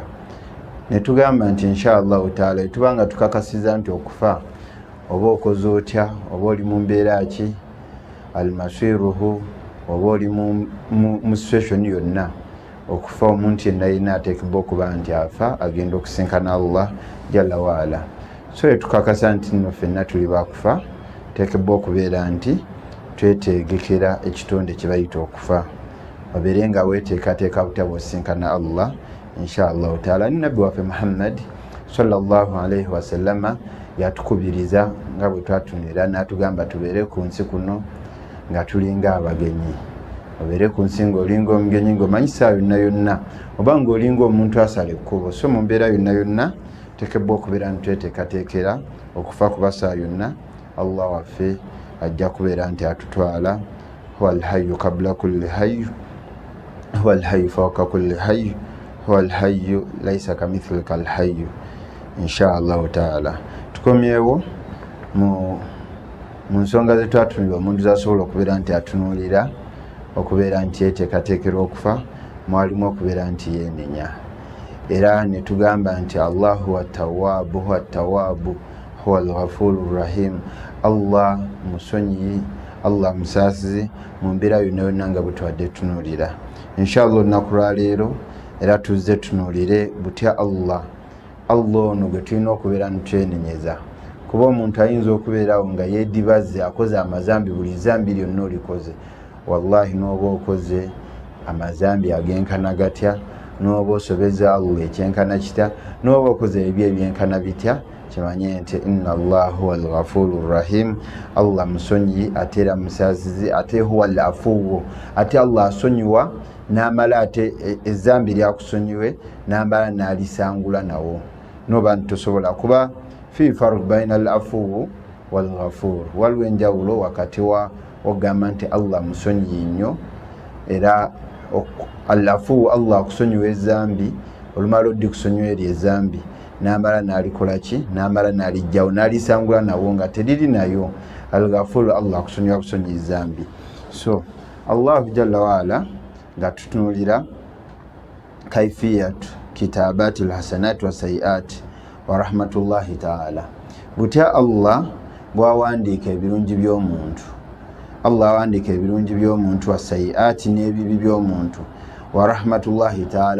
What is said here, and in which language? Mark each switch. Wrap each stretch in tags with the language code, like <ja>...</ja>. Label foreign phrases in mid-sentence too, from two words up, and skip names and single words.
<lg>Ne tugamba nti</lg> <ar>إن شاء الله تعالى</ar> <lg>tubanga tukakasiza nti okufa oba okoze otya, oba oli mu mbeera ki, almasiruhu, oba oli mu situation yonna, okufa omuntu yenna yenna ateekebwa okuba nti afa agenda okusinkana Allah</lg> <ar>جل وعلا.</ar> <lg>So tukakasa nti nno ffenna tuli bakufa, tuteekebwa okubeera nti twetegekera ekitonde kye bayita okufa, obeere nga weeteekateeka butya bw'osinkana Allah</lg> <ar>إن شاء الله تعالى.</ar> <lg>Ni nabbi waffe Muhammad</lg> <ar>صلى الله عليه وسلم</ar> <lg>yatukubiriza nga bwe twatunira n'atugamba tubeere ku nsi kuno nga tulinga abagenyi. Obeere ku nsi ng'olinga omugenyi ng'omanyi saa yonna yonna, oba ng'olinga omuntu asala ekkubo. So mu mbeera yonna yonna tuteekebwa okubeera nitweteekateekera okufa, kuba saa yonna Allah waffe ajja kubeera nti atutwala.</lg> <ar>هو الحي قبل كل حي، هو الحي فوق كل حي، هو الحي ليس كمثله الحي إن شاء الله تعالى.</ar> <lg>Tukomyewo mu nsonga ze twatunira omuntu zasobola okubeera nti atunuulira, okubeera nti yeteekateekera okufa, mwalimu okubeera nti yeenenya. Era ne tugamba nti Allah</lg> <ar>هو تواب، هو تواب، هو الغفور رحيم.</ar> <lg>Allah musonyi, Allah musaasizi mu mbeera yonna yonna nga bwe tubadde tunuulira. Inshallah olunaku lwa leero era tuzze tunuulire butya Allah ono gwe tulina okubeera nitwenenyeza, kuba omuntu ayinza okubeerawo nga yeedibaze akoze amazambi, buli zambi lyonna olikoze, wallahi n'oba okoze amazambi agenkana gatya, n'oba osobeza Allah ekyenkana kitya, n'oba okoze ebyo ebyenkana bitya, kimanye nti</lg> <ar>إن الله هو الغفور رحيم.</ar> <lg>Allah musonyi ate era musaasizi, ate</lg> <ar>هو العفو,</ar> <lg>ate Allah asonyiwa n'amala ate ezzambi lyakusonyiwe n'amala n'alisangula nawo. Noba ntosobola kuba</lg> <ar>في فرق بين العفو والغفور,</ar> <lg>waliwo enjawulo wakati wa ogamba nti Allah musonyi nnyo, era al-afuwu Allah akusonyiwa ezzambi, olumala oddi kusonyiwa eri ezzambi n'amala n'alikola ki, n'amala n'alijjawo n'alisangula nawo nga teriri nayo. Al-ghafur Allah akusonyiwa busonyi ezzambi. So Allah</lg> <ar>جل وعلا</ar> <lg>nga tutunuulira</lg> <ar>كيفية كتابة الحسنات والسيئات ورحمة الله تعالى,</ar> <lg>butya Allah bwawandiika ebirungi by'omuntu, Allah awandiika ebirungi by'omuntu, wasayiati n'ebibi by'omuntu,</lg> <ar>ورحمة الله تعالى.</ar>